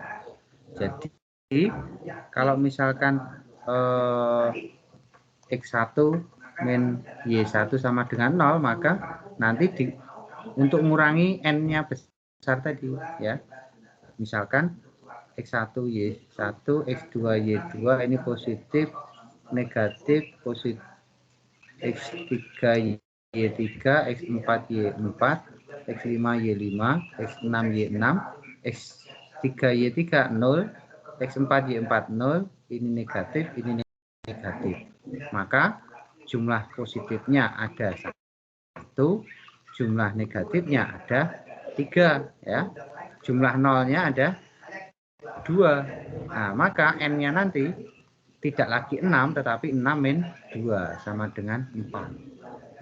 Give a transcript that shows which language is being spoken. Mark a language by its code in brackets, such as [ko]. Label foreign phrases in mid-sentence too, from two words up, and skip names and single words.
[id] Jadi, kalau misalkan X1 min Y1 sama dengan 0, maka nanti untuk mengurangi N-nya besar tadi ya. Misalkan X1 Y1, X2 Y2 ini positif, negatif, positif, X3 Y3, X4 Y4, X5 Y5, X6 Y6, X3 Y3 0, X4 Y4 0, ini negatif, ini negatif. Maka jumlah positifnya ada 1, jumlah negatifnya ada 3 ya. Jumlah nolnya ada 2. Nah, maka N-nya nanti tidak lagi 6 tetapi 6 min 2 sama dengan 4.